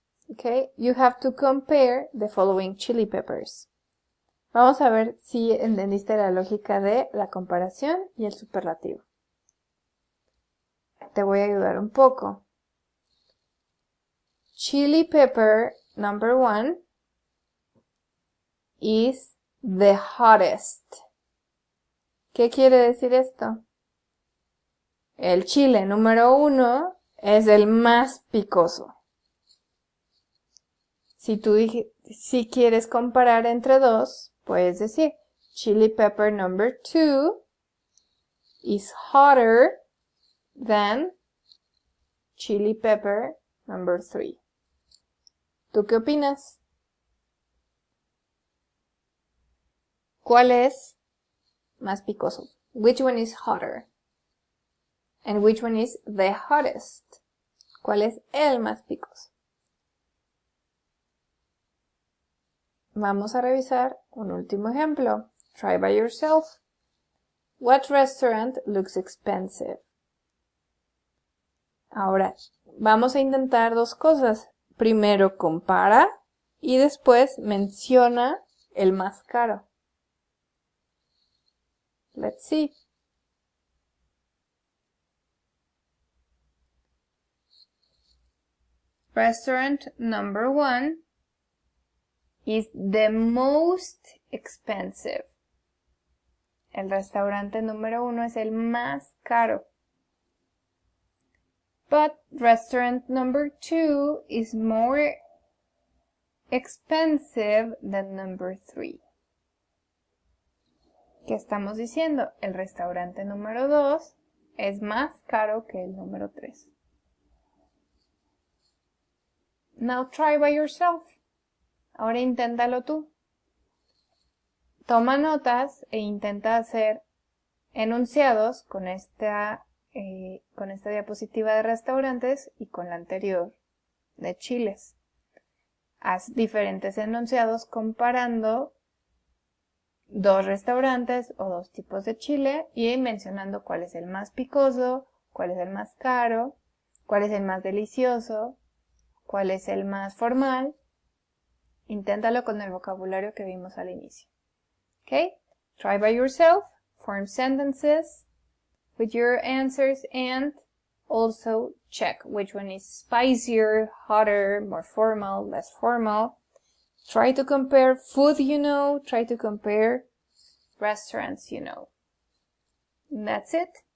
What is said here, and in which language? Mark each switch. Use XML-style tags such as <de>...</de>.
<en>Okay, you have to compare the following chili peppers.</en> <es>Vamos a ver si entendiste la lógica de la comparación y el superlativo. Te voy a ayudar un poco.</es> <en>Chili pepper number 1 is the hottest.</en> <es>¿Qué quiere decir esto? El chile número 1 es el más picoso. Si quieres comparar entre dos, puedes decir</es> <en>chili pepper number 2 is hotter than chili pepper number 3.</en> <es>¿Tú qué opinas? ¿Cuál es más picoso?</es> <en>Which one is hotter? And which one is the hottest?</en> <es>¿Cuál es el más picoso? Vamos a revisar un último ejemplo.</es> <en>Try by yourself. What restaurant looks expensive?</en> <es>Ahora, vamos a intentar dos cosas. Primero compara y después menciona el más caro.</es> <en>Let's see. Restaurant number 1 is the most expensive.</en> <es>El restaurante número 1 es el más caro.</es> <en>But restaurant number 2 is more expensive than number 3.</en> <es>¿Qué estamos diciendo? El restaurante número 2 es más caro que el número 3.</es> <en>Now try by yourself.</en> <es>Ahora inténtalo tú. Toma notas e intenta hacer enunciados con esta diapositiva de restaurantes y con la anterior de chiles. Haz diferentes enunciados comparando dos restaurantes o dos tipos de chile y mencionando cuál es el más picoso, cuál es el más caro, cuál es el más delicioso, cuál es el más formal. Inténtalo con el vocabulario que vimos al inicio.</es> <en>Okay? Try by yourself, form sentences with your answers and also check which one is spicier, hotter, more formal, less formal. Try to compare food you know, try to compare restaurants you know. And that's it.</en>